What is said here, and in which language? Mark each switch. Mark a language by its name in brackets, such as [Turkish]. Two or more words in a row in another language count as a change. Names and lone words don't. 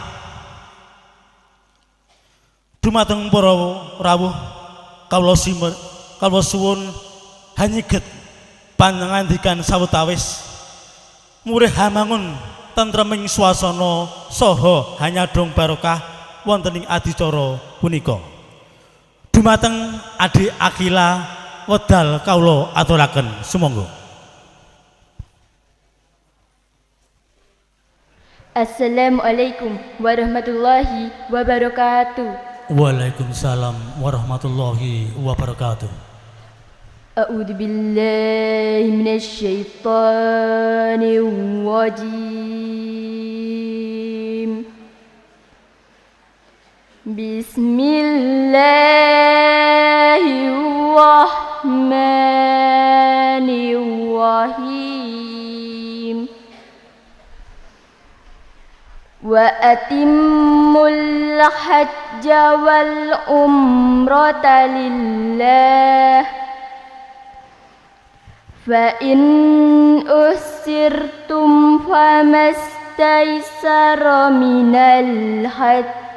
[Javanese] Dumateng para rawuh kawula suwun hanyiget pangandikan sawetawis murih hamangun tentreming swasana saha hanyadong barokah wonten ing adicara punika. Dumateng Adik Akhila wedal kawula aturaken sumangga. [Arabic] السلام عليكم ورحمة الله وبركاته. وعليكم السلام ورحمة الله وبركاته. أعوذ بالله من الشيطان الرجيم. Bismillahirrahmanirrahim. وأتموا الحج والعمرة لله. فإن أحصرتم فما استيسر من الحج.